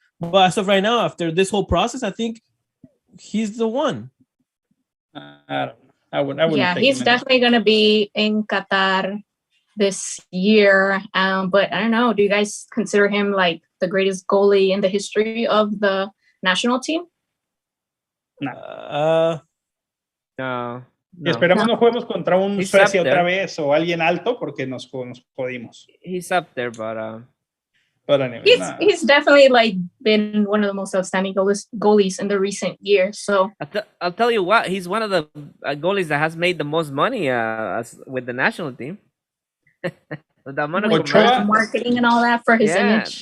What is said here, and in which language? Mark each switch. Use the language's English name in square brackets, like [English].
[English] But as of right now, after this whole process, I think he's the one. I wouldn't. Yeah, he's definitely going to be in Qatar this year. But I don't know. Do you guys consider him like the greatest goalie in the history of the national team? No. No. [Spanish] Y esperamos no juguemos contra un Suecia otra vez o alguien alto porque nos jodimos. [English] He's up there, but anyway, he's definitely like been one of the most outstanding goalies in the recent years. So I'll tell you what, he's one of the goalies that has made the most money with the national team. The amount of marketing and all that for his image.